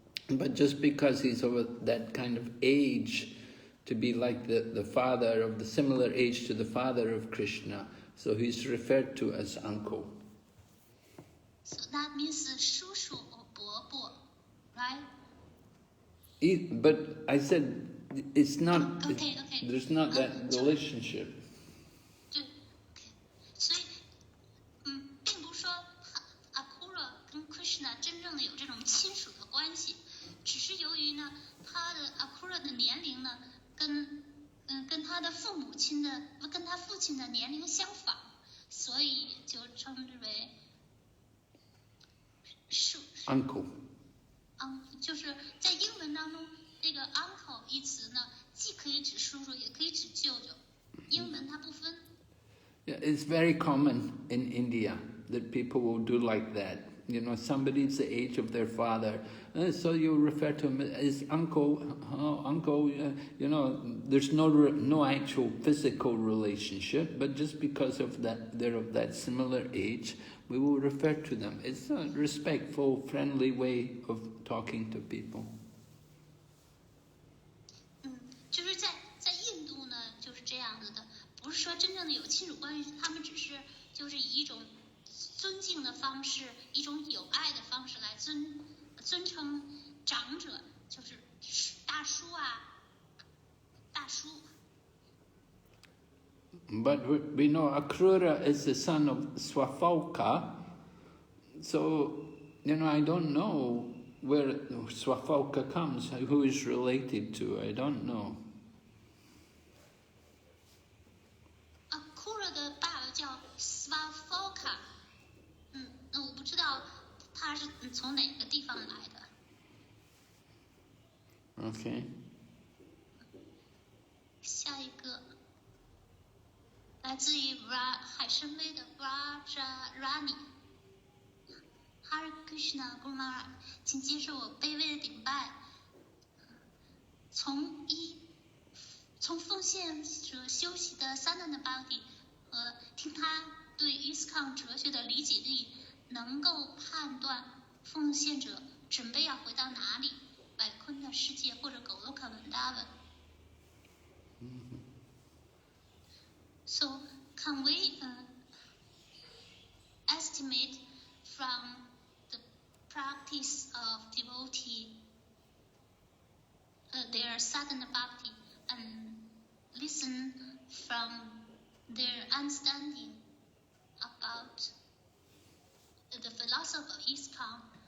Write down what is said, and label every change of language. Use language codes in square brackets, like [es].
[en] But just because he's of that kind of age, to be like the father of the similar age to the father of Krishna, so he's referred to as uncle. So that means 叔叔 or 伯伯, right? But I said it's not. Okay. There's not that relationship. [zh] 对 ，OK， 所以并不是说Akura 跟 Krishna 真正的有这种亲属的关系，只是由于呢，他的 Akura 的年龄呢，跟他的父亲的年龄相仿，所以就称之为 [en] Uncle。 [zh] 就是在英文当中，这个 uncle 一词呢，既可以指叔叔，也可以指舅舅。英文它不分。 [en] Yeah, it's very common in India that people will do like that. Somebody's the age of their father, so you refer to him as uncle. Oh, uncle, there's no actual physical relationship, but just because of that, they're of that similar age, we will refer to them. It's a respectful, friendly way of talking to people. [zh] 就是在印度呢，就是这样子的，不是说真正的有亲属关系，他们只是就是以一种尊敬的方式，一种有爱的方式来尊称长者，就是大叔啊，大叔。 [en] But we know Akrura is the son of Swafalka, so, I don't know where Swafalka comes, who is related to, I don't know. [zh] Akura 的爸爸叫 Swafalka， 那我不知道他是从哪个地方来的。 Okay. 下一个。来自于海参崴的 Rajarani Hare Krishna Gurumara， 请接受我卑微的顶拜。从奉献者修习的三难的 Bhakti 和听他对 ISKCON 哲学的理解力，能够判断奉献者准备要回到哪里，百坤的世界或者狗罗卡文达文。 [en] So, can we estimate from the practice of devotee their sadhana bhakti and listen from their understanding about the philosophy of ISKCON?